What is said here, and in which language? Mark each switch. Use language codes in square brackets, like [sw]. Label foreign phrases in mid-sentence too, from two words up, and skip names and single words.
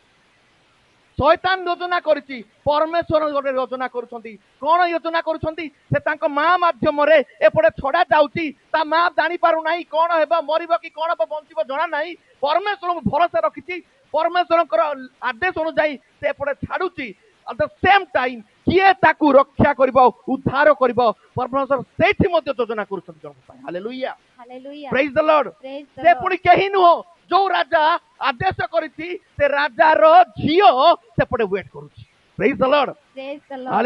[or] ଶୈତାନ ଯୋଜନା କରିଛି ପରମେଶ୍ୱର ଗୋଟେ ଯୋଜନା କରୁଛନ୍ତି। କଣ ଯୋଜନା କରୁଛନ୍ତି? ସେ ତାଙ୍କ ମା ମାଧ୍ୟମରେ ଏପଟେ ଛଡା ଯାଉଛି। ତା ମା ଜାଣି ପାରୁନାହିଁ କଣ ହେବ, ମରିବ କି କଣ ହେବ, ବଞ୍ଚିବ ଜଣା ନାହିଁ। ପରମେଶ୍ୱରଙ୍କୁ ଭରସା ରଖିଛି। ପରମେଶ୍ୱରଙ୍କର ଆଦେଶ ଅନୁଯାୟୀ ସେ ଏପଟେ ଛାଡୁଛି। [en] at the same time [or] କିଏ ତାକୁ ରକ୍ଷା କରିବ, ଉଦ୍ଧାର କରିବ, ପରମେଶ୍ୱର ସେଇଠି ମଧ୍ୟ ଯୋଜନା କରୁଛନ୍ତି ଜଣଙ୍କ ପାଇଁ। ହାଲେଲୁୟା [en] Hallelujah. Praise the Lord. Praise the [or] ସେ [en] Lord. [or] ପୁଣି କେହି ନୁହଁ, ଯୋଉ ରାଜା ଆଦେଶ କରିଛି ସେ ରାଜାର ଝିଅ ସେପଟେ ୱେଟ୍ କରୁଛି। [en] Praise the Lord. Praise the Lord.